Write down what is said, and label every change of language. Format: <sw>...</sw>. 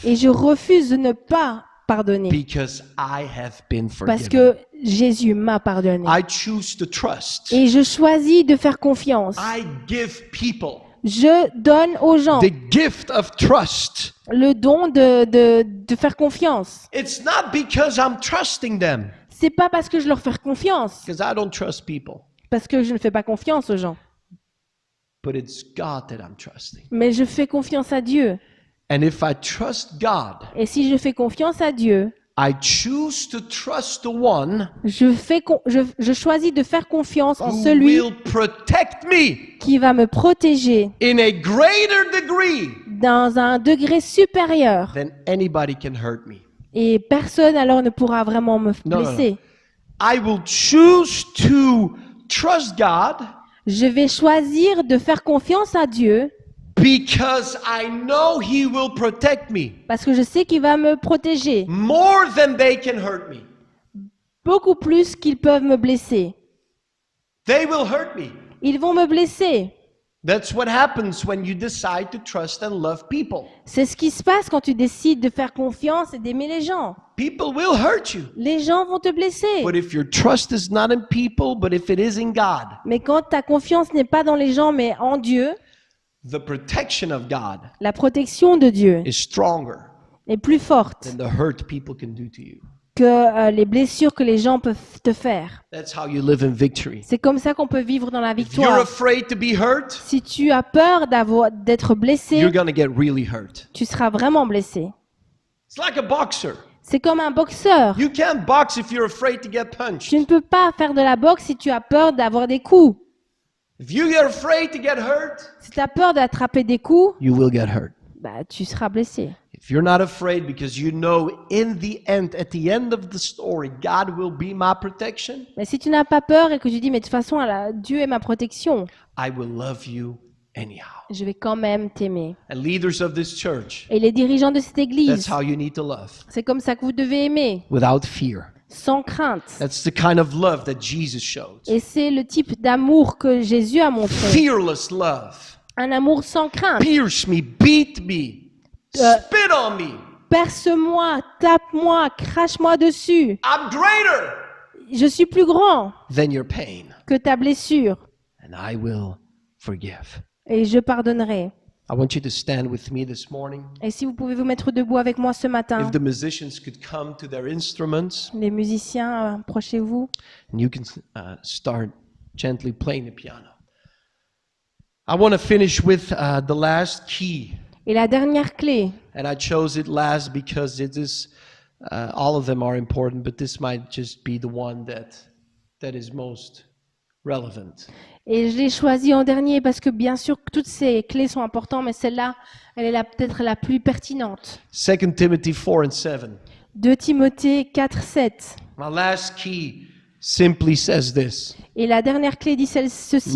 <fr>Et je refuse de ne pas pardonner.</fr> <en>because I have been</en> <fr>Parce</fr> <en>forgiven.</en> <fr>que Jésus m'a pardonné.</fr> <en>I choose to trust.</en> <fr>Et je choisis de faire confiance.</fr> <en>I give people</en> <fr>Je donne aux gens</fr> <en>the gift of trust.</en> <fr>le don de faire confiance.</fr> <en>It's not because I'm trusting them,</en> <fr>C'est pas parce que je leur fais confiance,</fr> <en>because I don't trust people,</en> <fr>parce que je ne fais pas confiance aux gens,</fr> <en>but it's God that I'm trusting.</en> <fr>mais je fais confiance à Dieu.</fr> <en>And if I trust God,</en> <fr>Et si je fais confiance à Dieu,</fr> <en>I choose to trust the one</en> <fr>je choisis de faire confiance en</fr> <en>who</en> <fr>celui</fr> <en>will protect me</en> <fr>qui va me protéger</fr> <en>in a greater degree</en> <fr>dans un degré supérieur.</fr> <en>than anybody can hurt me.</en> <fr>Et personne alors ne pourra vraiment me Non, non, blesser.</fr> <en>I will choose to trust God</en> <fr>Je vais choisir de faire confiance à Dieu</fr> <en>because I know He will protect me</en> <fr>parce que je sais qu'il va me protéger</fr> <en>more than they can hurt me.</en> <fr>beaucoup plus qu'ils peuvent me blesser.</fr> <en>They will hurt me.</en> <fr>Ils vont me blesser.</fr> <en>That's what happens when you decide to trust and love people.</en> <fr>C'est ce qui se passe quand tu décides de faire confiance et d'aimer les gens.</fr> <en>People will hurt you.</en> <fr>Les gens vont te blesser.</fr> <en>But if your trust is not in people, but if it is in God,</en> <fr>Mais quand ta confiance n'est pas dans les gens mais en Dieu,</fr> <en>the protection of God</en> <fr>la protection de Dieu</fr> <en>is stronger</en> <fr>est plus forte</fr> <en>than the hurt people can do to you.</en> <fr>que les blessures que les gens peuvent te faire.</fr> <en>That's how you live in victory.</en> <fr>C'est comme ça qu'on peut vivre dans la</fr> <en>If you're</en> <fr>victoire.</fr> <en>afraid to be hurt,</en> <fr>Si tu as peur d'être blessé,</fr> <en>you're going to get really hurt.</en> <fr>tu seras vraiment blessé.</fr> <en>It's like a boxer.</en> <fr>C'est comme un boxeur.</fr> <en>You can't box if you're afraid to get punched.</en> <fr>Tu ne peux pas faire de la boxe si tu as peur d'avoir des coups.</fr> <en>If you get afraid to get hurt,</en> <fr>Si tu as peur d'attraper des coups,</fr> <en>you will get hurt.</en> <fr>bah, tu seras blessé.</fr> <en>If you're not afraid because you know in the end, at the end of the story, God will be my protection,</en> <fr>Mais si tu n'as pas peur et que tu dis, mais de toute façon, Dieu est ma protection,</fr> <en>I will love you anyhow.</en> <fr>je vais quand même t'aimer.</fr> <en>And leaders of this church,</en> <fr>Et les dirigeants de cette</fr> <en>that's</en> <fr>église,</fr> <en>how you need to love,</en> <fr>c'est comme ça que vous devez aimer,</fr> <en>without fear.</en> <fr>sans crainte.</fr> <en>That's the kind of love that Jesus showed.</en> <fr>Et c'est le type d'amour que Jésus a montré.</fr> <en>Fearless love.</en> <fr>Un amour sans crainte.</fr> <en>Pierce me, beat me, spit on me.</en> <fr>Perce-moi, tape-moi, crache-moi dessus.</fr> <en>I'm greater</en> <fr>Je suis plus grand</fr> <en>than your pain,</en> <fr>que ta blessure</fr> <en>and I will forgive.</en> <fr>et je pardonnerai.</fr> <en>I want you to stand with me this morning.</en> <fr>Et si vous pouvez vous mettre debout avec moi ce matin,</fr> <en>If the musicians could come to their instruments,</en> <fr>les musiciens, approchez-vous.</fr> <en>and you can start gently playing the piano. I want to finish with the last key,</en> <fr>Et la dernière clé,</fr> <en>and I chose it last because it is all of them are important, but this might just be the one that is most relevant.</en> <fr>et je l'ai choisie en dernier parce que bien sûr que toutes ces clés sont importantes, mais celle-là, elle est peut-être la plus pertinente.</fr> <en>2 Timothy 4 and 7.</en> <fr>2 Timothée 4, 7.</fr> <en>My last key simply says this:</en> <fr>Et la dernière clé dit ceci.</fr>